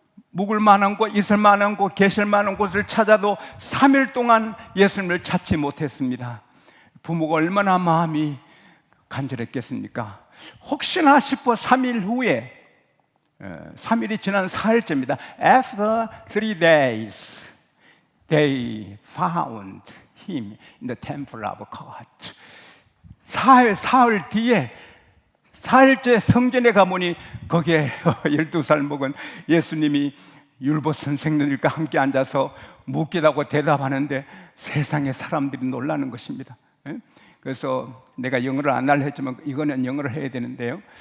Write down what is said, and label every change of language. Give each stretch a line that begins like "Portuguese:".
Korean: 묵을 만한 곳, 있을 만한 곳, 계실 만한 곳을 찾아도 3일 동안 예수님을 찾지 못했습니다. 부모가 얼마나 마음이 간절했겠습니까? 혹시나 싶어 3일 후에 3일이 지난 4일째입니다.
English: After 3 days they found him in the temple of God.
Korean: 사흘 뒤에 4일째 성전에 가보니 거기에 12살 먹은 예수님이 율법 선생님들과 함께 앉아서 묻기도 하고 대답하는데 세상의 사람들이 놀라는 것입니다. 그래서 내가 영어를 안 할려 했지만 이거는 영어를 해야 되는데요.